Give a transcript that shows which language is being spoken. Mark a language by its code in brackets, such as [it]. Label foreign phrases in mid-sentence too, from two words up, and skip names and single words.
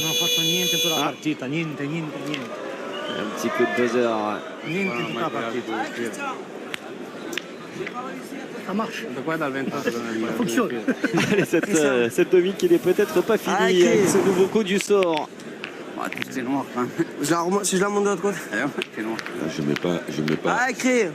[it] Non ho fatto niente in tutta la partita, niente. [fr] Un petit coup de buzzer. [it] Niente in tutta la partita. [fr] Ça marche. Ça fonctionne. Allez, cette demi qui n'est peut-être pas finie avec ce nouveau coup du sort. C'est noir. Si je la monte de l'autre côté. C'est noir. Je mets pas. Ah, écrit.